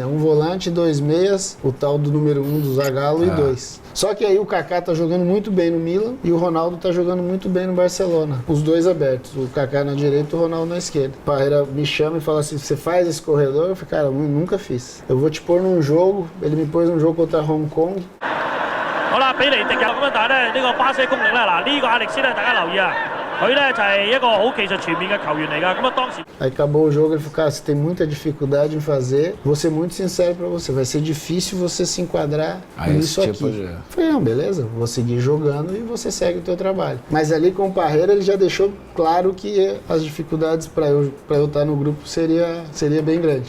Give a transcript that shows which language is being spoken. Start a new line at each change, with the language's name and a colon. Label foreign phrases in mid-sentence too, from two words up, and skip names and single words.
Portuguese: Um volante, 2 meias, o tal do número 1 do Zagallo e 2. Só que aí o Kaká tá jogando muito bem no Milan e o Ronaldo tá jogando muito bem no Barcelona. Os dois abertos, o Kaká na direita e o Ronaldo na esquerda. O Parreira me chama e fala assim, você faz esse corredor? Eu falei, cara, eu nunca fiz. Eu vou te pôr num jogo, ele me pôs num jogo contra Hong Kong.
Cantonese: 好啦，比尼迪有咁樣，但係咧呢個巴西功力咧，嗱呢個亞歷斯咧，大家留意啊，佢咧就係一個好技術全面嘅球員嚟㗎。咁啊當時
Portuguese: Aí acabou o jogo, ele falou, cara, você tem muita dificuldade em fazer, vou ser muito sincero pra você, vai ser difícil você se enquadrar nisso esse tipo aqui. de- Eu falei, não, beleza, vou seguir jogando e você segue o teu trabalho. Mas ali com o Parreira ele já deixou claro que as dificuldades pra eu estar no grupo seria bem grande.